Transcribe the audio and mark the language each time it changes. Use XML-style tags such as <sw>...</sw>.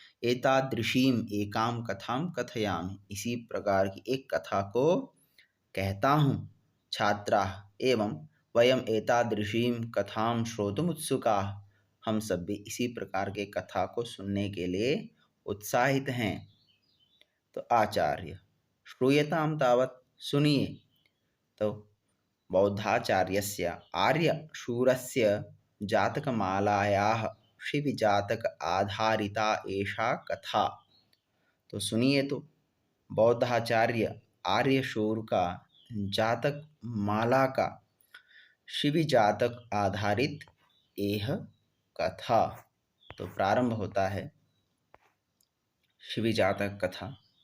<sa>एतादृशीम एकाम कथाम कथयामि,</sa> <hi>इसी प्रकार की एक कथा को कहता हूँ।</hi> <sa>छात्राः एवं वयम एतादृशीम कथाम श्रोतुम उत्सुकाः,</sa> <hi>हम सब भी इसी प्रकार के कथा को सुनने के लिए उत्साहित हैं। तो आचार्य,</hi> <sa>श्रूयताम तावत्,</sa> <hi>सुनिए।</hi> <sa>तो बौद्धाचार्यस्य आर्यशूरस्य जातकमालायाः शिवजातक आधारिता एषा कथा।</sa> <hi>तो सुनिए, तो बौद्धाचार्य आर्यशूर का जातक माला का शिवी जातक आधारित यह कथा। तो प्रारंभ होता है शिवी जातक कथा।</hi>